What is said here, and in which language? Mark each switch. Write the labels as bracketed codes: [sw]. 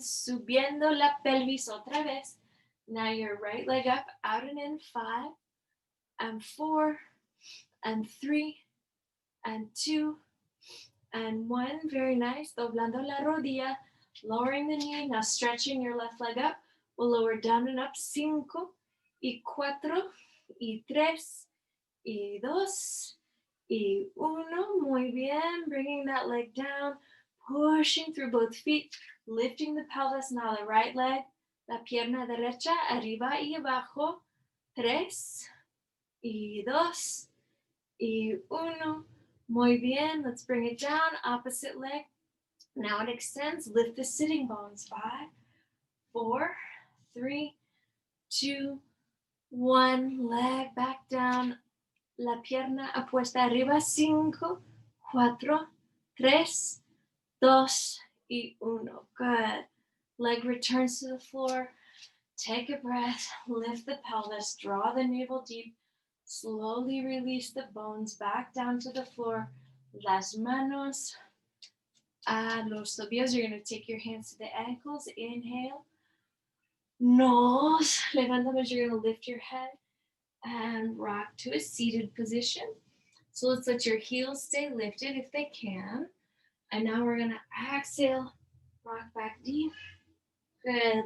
[es] Subiendo la pelvis otra vez. [en] Now your right leg up, out and in. 5 and 4 and 3 and 2 and 1. Very nice. [es] Doblando la rodilla. [en] Lowering the knee. Now stretching your left leg up. We'll lower down and up. [es] 5 y 4 y 3 y 2 y 1. Muy bien. [en] Bringing that leg down. Pushing through both feet. Lifting the pelvis. Now the right leg. [es] La pierna derecha. Arriba y abajo. 3 y dos, y uno. Muy bien. [en] Let's bring it down. Opposite leg. Now it extends. Lift the sitting bones. 5, 4, 3, 2, 1. Leg back down. [es] La pierna apuesta arriba. [en] 5, 4, 3, 2, [es] y uno. [en] Good. Leg returns to the floor. Take a breath. Lift the pelvis. Draw the navel deep. Slowly release the bones back down to the floor. [es] Las manos a los tobillos. [en] You're going to take your hands to the ankles. Inhale. [es] Nos levantamos. [en] You're going to lift your head and rock to a seated position. So let's let your heels stay lifted if they can. And now we're going to exhale, rock back deep. Good.